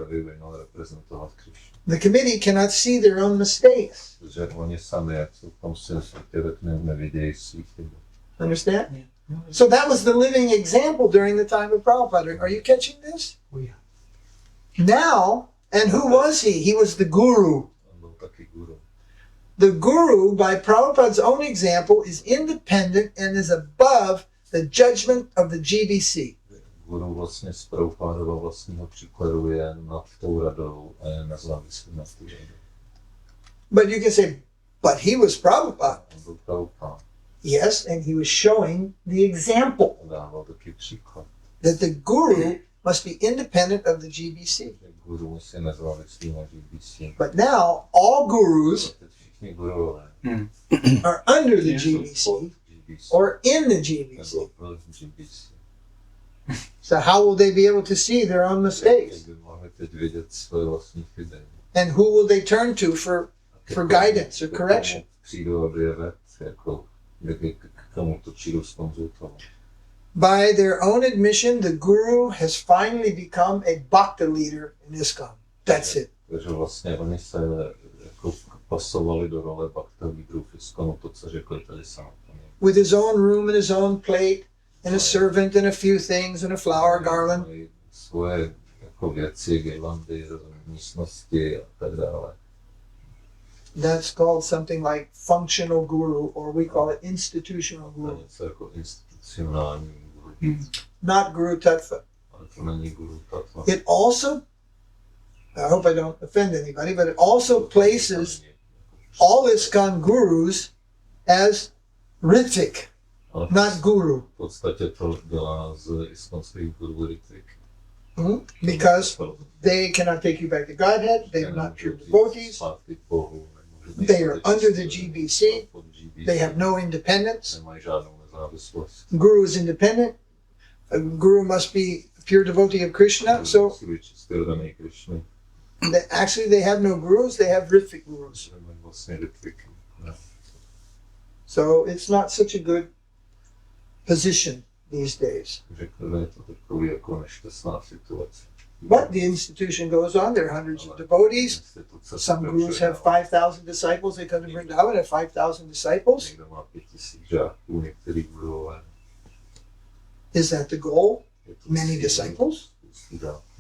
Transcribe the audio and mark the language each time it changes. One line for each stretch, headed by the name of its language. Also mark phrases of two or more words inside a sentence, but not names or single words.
English: The committee cannot see their own mistakes. Understand? So that was the living example during the time of Prabhupada. Are you catching this? We Now, and who was he? He was the guru.
Czech: On byl taky guru.
English: The guru, by Prabhupada's own example, is independent and is above the judgment of the GBC.
Czech: Guru vlastně z Prabhupádova vlastního příkladu je nad tou radou a je nezávislý nad tou radou.
English: But you can say, but he was Prabhupada.
Czech: On byl Prabhupád.
English: Yes, and he was showing the example
Czech: A dával taky příklad.
English: that the guru must be independent of the GBC.
Czech: Že guru musí nezávislý na GBC.
English: But now, all gurus
Czech: Teď všichni gurové
English: are under the GBC
Czech: GBC.
English: or in the GBC.
Czech: Nebo byl v GBC.
English: So how will they be able to see their own mistakes?
Czech: Jak by mohli teď vidět svoje vlastní chyby.
English: And who will they turn to for guidance or correction?
Czech: Přijdou, aby je vedl, jako k tomu to přijdou zkonzultovat.
English: By their own admission, the guru has finally become a bhakti leader in ISKCON. That's it.
Czech: Takže vlastně oni se jako pasovali do role bhakti lídrů v ISKCONu, to, co řekli tady samotně.
English: With his own room and his own plate and a servant and a few things and a flower garland.
Czech: Mají svoje jako věci, girlandy, místnosti a tak dále.
English: That's called something like functional guru, or we call it institutional
Czech: To je
English: guru.
Czech: něco jako institucionální guru.
English: Not
Sanskrit: guru tattva.
Czech: Ale to není
Sanskrit: guru tattva.
English: It also, I hope I don't offend anybody, but it also places all ISKCON gurus as Ritvik,
Czech: Ale
English: not guru.
Czech: v podstatě to dělá z iskonských guru Ritvik.
English: Because they cannot take you back to Godhead, they are not pure devotees,
Czech: Zpátky k Bohu,
English: they are under the GBC, they have no independence.
Czech: Nemají žádnou nezávislost.
English: Guru is independent. A guru must be a pure devotee of Kṛṣṇa. So
Czech: Musí být čistě oddaný Krišny.
English: actually they have no gurus, they have Ritvik gurus.
Czech: Nemají vlastně Ritvik. Ne.
English: So it's not such a good position these days.
Czech: Řekl, je to takový jako nešťastná situace.
English: But the institution goes on, there are hundreds of devotees.
Czech: Instituce
English: Some gurus have
Czech: pokračuje
English: 5,000 disciples, they come to Vrindavan and have 5,000 disciples.
Czech: Někdo má 5000 žáků, některý gurové.
English: Is that the goal?
Czech: Je to
English: Many
Czech: cíl,
English: disciples,
Czech: spoustu žáků,